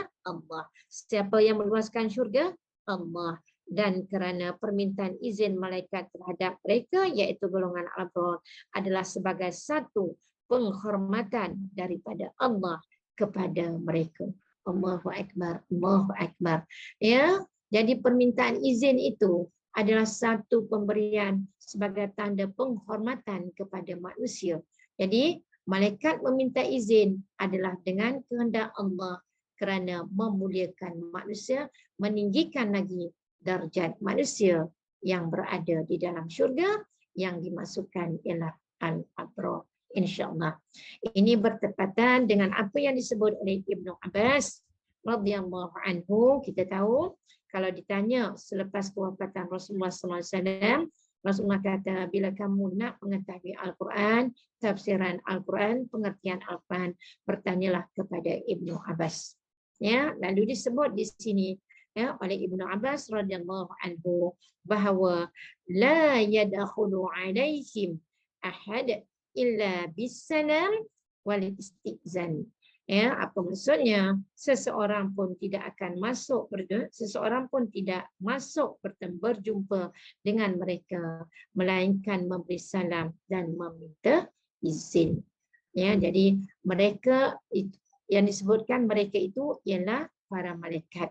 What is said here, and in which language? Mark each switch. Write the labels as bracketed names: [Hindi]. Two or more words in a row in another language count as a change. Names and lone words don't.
[Malay] Allah. Siapa yang meluaskan syurga? Allah. Dan kerana permintaan izin malaikat terhadap mereka, iaitu golongan al-abrar, adalah sebagai satu penghormatan daripada Allah kepada mereka. [Arabic] الله أكبر، الله أكبر. [Malay] Ya, jadi permintaan izin itu adalah satu pemberian sebagai tanda penghormatan kepada manusia. Jadi, malaikat meminta izin adalah dengan kehendak Allah kerana memuliakan manusia, meninggikan lagi darjat manusia yang berada di dalam syurga, yang dimasukkan ialah al-abrar. InsyaAllah. Ini bertepatan dengan apa yang disebut oleh Ibnu Abbas [Arabic] رضي الله عنه. [Malay] Kita tahu kalau ditanya selepas kewafatan Rasulullah SAW, Rasulullah kata, bila kamu nak mengetahui Al-Quran, tafsiran Al-Quran, pengertian Al-Quran, bertanyalah kepada Ibnu Abbas. Ya, lalu disebut di sini ya oleh Ibnu Abbas [Arabic] رضي الله عنه [Malay] bahawa [Arabic] لا يدخل عليهم أحد إلا بالسلام والاستئذان. [Malay] Ya, apa maksudnya? Seseorang pun tidak akan masuk berjumpa dengan mereka melainkan memberi salam dan meminta izin. Ya, jadi mereka yang disebutkan mereka itu ialah para malaikat.